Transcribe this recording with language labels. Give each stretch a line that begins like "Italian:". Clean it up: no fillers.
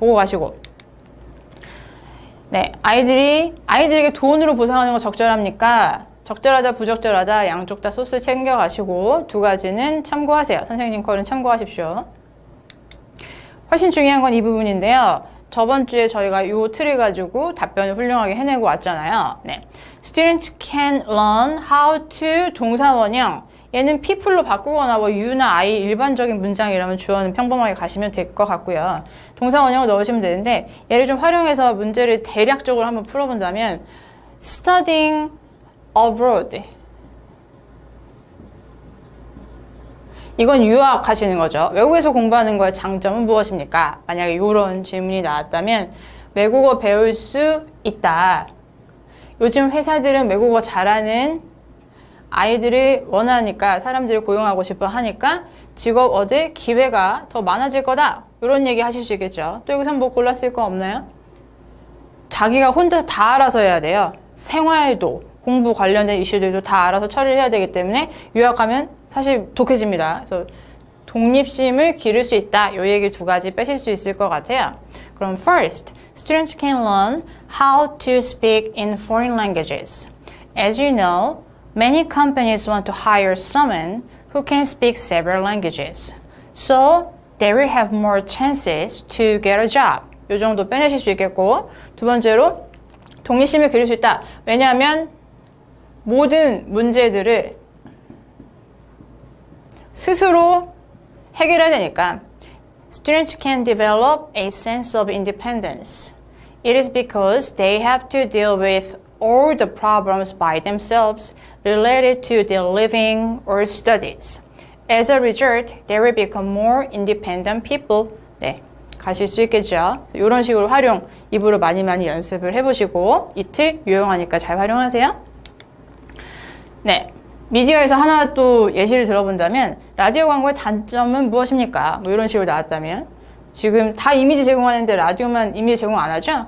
Korean: 보고 가시고 네, 아이들에게 돈으로 보상하는 거 적절합니까? 적절하다, 부적절하다 양쪽 다 소스 챙겨 가시고 두 가지는 참고하세요. 선생님 거는 참고하십시오. 훨씬 중요한 건 이 부분인데요. 저번 주에 저희가 이 틀을 가지고 답변을 훌륭하게 해내고 왔잖아요. 네.
English: Students can learn how to 동사원형.
Korean: 얘는 people로 바꾸거나 뭐 you나 I 일반적인 문장이라면 주어는 평범하게 가시면 될 것 같고요. 동사원형을 넣으시면 되는데 얘를 좀 활용해서 문제를 대략적으로 한번 풀어본다면
English: studying abroad.
Korean: 이건 유학하시는 거죠. 외국에서 공부하는 거의 장점은 무엇입니까? 만약에 이런 질문이 나왔다면 외국어 배울 수 있다. 요즘 회사들은 외국어 잘하는 아이들을 원하니까 사람들을 고용하고 싶어 하니까 직업 얻을 기회가 더 많아질 거다. 이런 얘기 하실 수 있겠죠. 또 여기서 뭐 골랐을 거 없나요? 자기가 혼자 다 알아서 해야 돼요. 생활도 공부 관련된 이슈들도 다 알아서 처리를 해야 되기 때문에 유학하면 사실 독해집니다. 그래서 독립심을 기를 수 있다. 이 얘기 두 가지 빼실 수 있을 것 같아요. 그럼
English: first, students can learn how to speak in foreign languages. As you know, Many companies want to hire someone who can speak several languages. So they will have more chances to get a job.
Korean: 이 정도 빼내실 수 있겠고, 두 번째로 동의심을 그릴 수 있다. 왜냐하면 모든 문제들을 스스로 해결해야 되니까.
English: Students can develop a sense of independence. It is because they have to deal with all the problems by themselves related to their living or studies. As a result, they will become more independent people.
Korean: 네, 가실 수 있겠죠. 이런 식으로 활용, 입으로 많이 연습을 해보시고 이틀 유용하니까 잘 활용하세요. 네, 미디어에서 하나 또 예시를 들어본다면 라디오 광고의 단점은 무엇입니까? 뭐 이런 식으로 나왔다면 지금 다 이미지 제공하는데 라디오만 이미지 제공 안 하죠?